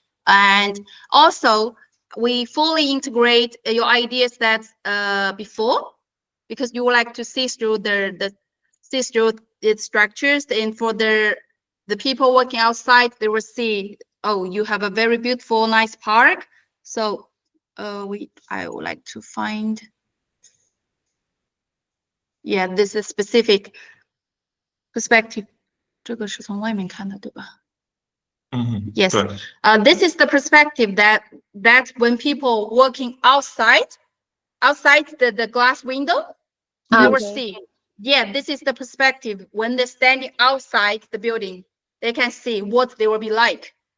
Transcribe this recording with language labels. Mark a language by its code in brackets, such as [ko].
[en] And also we fully integrate your ideas that before, because you would like to see through see through its structures, and for the people working outside, they will see, oh, you have a very beautiful, nice park. So I would like to find, yeah, this is specific perspective. [zh] 这个是从外面看的，对吧？ [en] Yes. This is the perspective that when people working outside the glass window, they will see. Yeah, this is the perspective when they're standing outside the building, they can see what they will be like.